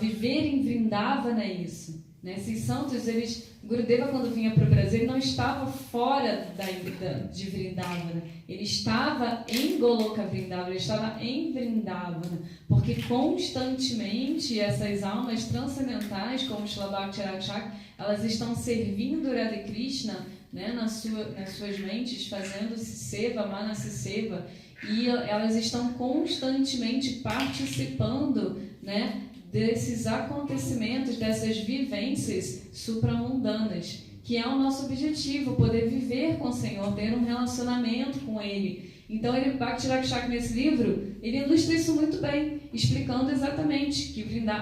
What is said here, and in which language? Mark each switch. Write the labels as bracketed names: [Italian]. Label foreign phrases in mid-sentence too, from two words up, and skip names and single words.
[Portuguese] Viver em Vrindavana é isso, né? Esses santos, Gurudeva, quando vinha para o Brasil, ele não estava fora de Vrindavana, ele estava em Goloka Vrindavana, ele estava em Vrindavana, porque constantemente essas almas transcendentais, como Srila Bhakti Rakshak, elas estão servindo Radha Krishna, né, nas suas mentes, fazendo seva, [Sanskrit] manasi seva, [Portuguese] e elas estão constantemente participando, né, desses acontecimentos, dessas vivências supramundanas, que é o nosso objetivo, poder viver com o Senhor, ter um relacionamento com Ele. Então, Bhakti Rakshak, nesse livro, ele ilustra isso muito bem, explicando exatamente que Vrindavana...